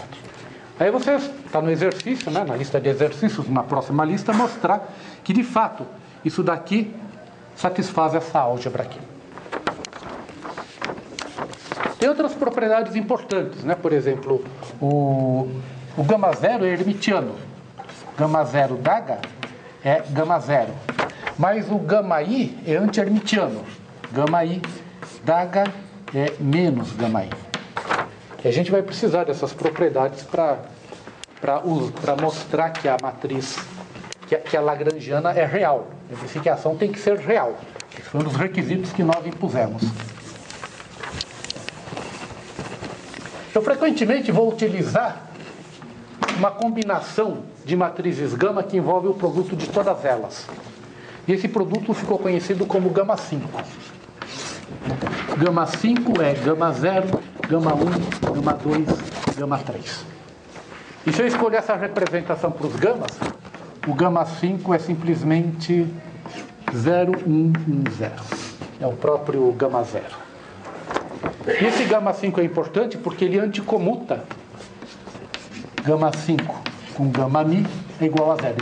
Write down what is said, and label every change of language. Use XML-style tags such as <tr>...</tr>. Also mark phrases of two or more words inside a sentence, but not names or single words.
<pt>Aí você está no exercício, né, na lista de exercícios, na próxima lista, mostrar que de fato isso daqui satisfaz essa álgebra aqui. Tem outras propriedades importantes, né? Por exemplo, o gama 0 é hermitiano. Gama 0 daga é gama 0. Mas o gama i é anti-hermitiano. Gama i daga é menos gama i. E a gente vai precisar dessas propriedades para mostrar que a matriz, que a lagrangiana é real. A simplificação tem que ser real. Esse foi um dos requisitos que nós impusemos. Eu frequentemente vou utilizar uma combinação de matrizes gama que envolve o produto de todas elas. E esse produto ficou conhecido como gama 5. Gama 5 é gama 0, gama 1, gama 2, gama 3. E se eu escolher essa representação para os gamas, o gama 5 é simplesmente 0, 1, 1, 0. É o próprio gama 0. E esse gama 5 é importante porque ele anticomuta gama 5 com gama mi é igual a zero.</pt>